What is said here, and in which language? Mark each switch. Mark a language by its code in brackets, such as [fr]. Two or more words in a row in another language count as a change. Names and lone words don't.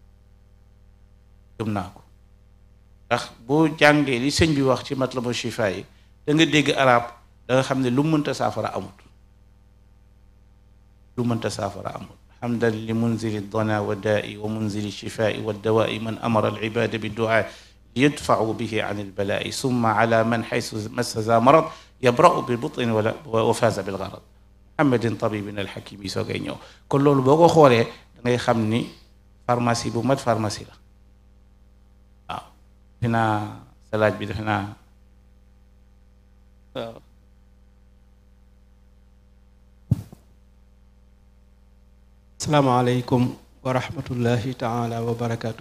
[wo] ndax boo jàngee li sëñ bi wax ci Matlabul Chifa yi da nga dégg arab da nga xam ne lu mënta saafara amut [ar] حمدا لمنزل الداء والدواء ومنزل الشفاء والدواء من أمر العباد بالدعاء ليدفع به عن البلاء ثم على من خصه مس ذا المرض يبرأ بالبطن وفاز بالغرض محمد طبيب الحكيم [wo] yi soogay ñëw kon loolu boo ko xoolee da ngay xam ni pharmacie bu mat pharmacie la waaw defe naa sa laaj bi defe naa waaw [ar] السلام عليكم ورحمة الله تعالى وبركاته.